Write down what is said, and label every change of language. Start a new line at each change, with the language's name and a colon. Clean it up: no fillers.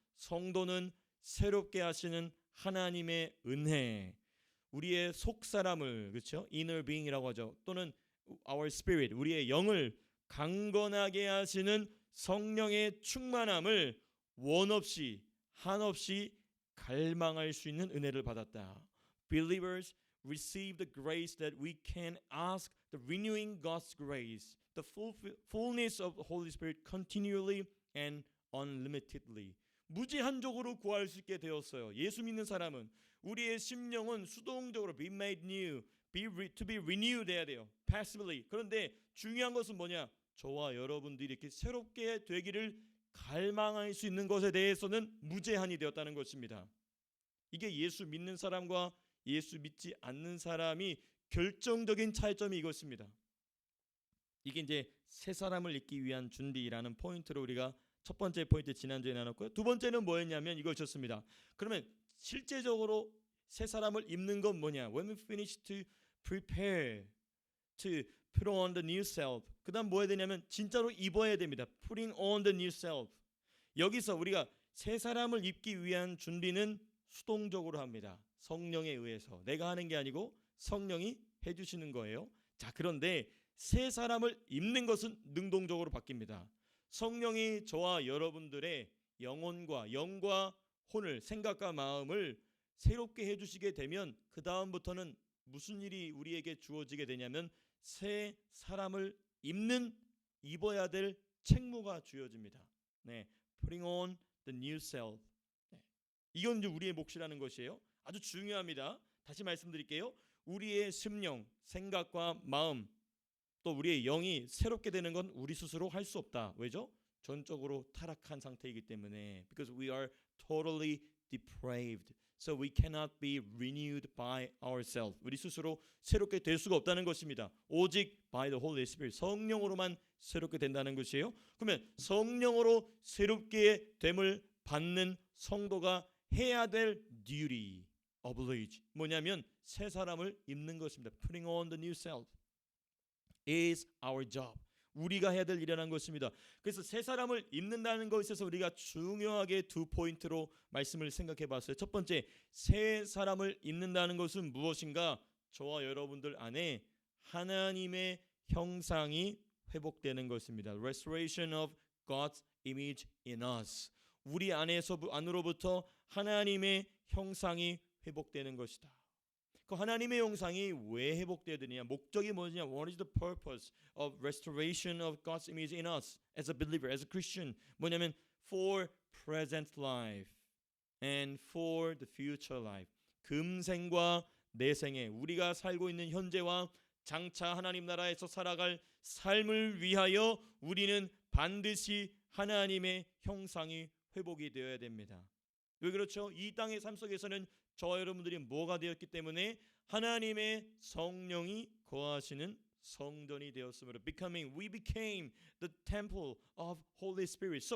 Korean: 성도는 새롭게 하시는 하나님의 은혜. 우리의 속 사람을, 그렇죠?
English: inner being
Korean: 이라고 하죠. 또는
English: our spirit,
Korean: 우리의 영을 강건하게 하시는 성령의 충만함을 원 없이 한없이 갈망할 수 있는 은혜를 받았다.
English: Believers receive the grace that we can ask, the renewing God's grace, the fullness of the Holy Spirit continually and unlimitedly.
Korean: 무제한적으로 구할 수 있게 되었어요. 예수 믿는 사람은 우리의 심령은 수동적으로
English: be made new, to be renewed
Korean: 해야 돼요.
English: passively.
Korean: 그런데 중요한 것은 뭐냐? 저와 여러분들이 이렇게 새롭게 되기를 갈망할 수 있는 것에 대해서는 무제한이 되었다는 것입니다. 이게 예수 믿는 사람과 예수 믿지 않는 사람이 결정적인 차이점이 이것입니다. 이게 이제 새 사람을 입기 위한 준비라는 포인트로 우리가 첫 번째 포인트 지난주에 나눴고요. 두 번째는 뭐였냐면 이것이었습니다. 그러면 실제적으로 새 사람을 입는 건 뭐냐?
English: When we finish to prepare to put on the new self.
Korean: 그 다음 뭐 해야 되냐면 진짜로 입어야 됩니다.
English: Putting on the new self.
Korean: 여기서 우리가 새 사람을 입기 위한 준비는 수동적으로 합니다. 성령에 의해서. 내가 하는 게 아니고 성령이 해주시는 거예요. 자, 그런데 새 사람을 입는 것은 능동적으로 바뀝니다. 성령이 저와 여러분들의 영과 혼을, 생각과 마음을 새롭게 해주시게 되면 그 다음부터는 무슨 일이 우리에게 주어지게 되냐면 새 사람을 입어야 될 책무가 주어집니다.
English: 네, putting on the new self.
Korean: 네. 이건 이제 우리의 몫이라는 것이에요. 아주 중요합니다. 다시 말씀드릴게요. 우리의 심령, 생각과 마음, 또 우리의 영이 새롭게 되는 건 우리 스스로 할 수 없다. 왜죠? 전적으로 타락한 상태이기 때문에.
English: Because we are totally depraved. So we cannot be renewed by ourselves.
Korean: 우리 스스로 새롭게 될 수가 없다는 것입니다.
English: 오직 by the Holy Spirit.
Korean: 성령으로만 새롭게 된다는 것이에요. 그러면 성령으로 새롭게 됨을 받는 성도가 해야 될 duty, oblige. 뭐냐면 새 사람을 입는 것입니다.
English: Putting on the new self is our job.
Korean: 우리가 해야 될 일이라는 것입니다. 그래서 새 사람을 입는다는 것에서 우리가 중요하게 두 포인트로 말씀을 생각해 봤어요. 첫 번째, 새 사람을 입는다는 것은 무엇인가? 저와 여러분들 안에 하나님의 형상이 회복되는 것입니다.
English: Restoration of God's image in us.
Korean: 우리 안으로부터 하나님의 형상이 회복되는 것이다. 그 하나님의 형상이 왜 회복되어야 되느냐? 목적이 뭐냐?
English: What is the purpose of restoration of God's image in us as a believer, as a Christian?
Korean: 뭐냐면
English: for present life and for the future life.
Korean: 금생과 내생에 우리가 살고 있는 현재와 장차 하나님 나라에서 살아갈 삶을 위하여 우리는 반드시 하나님의 형상이 회복이 되어야 됩니다. 왜 그렇죠? 이 땅의 삶 속에서는 저와 여러분들이 뭐가 되었기 때문에 하나님의 성령이 거하시는 성전이 되었으므로
English: we became the temple of Holy Spirit.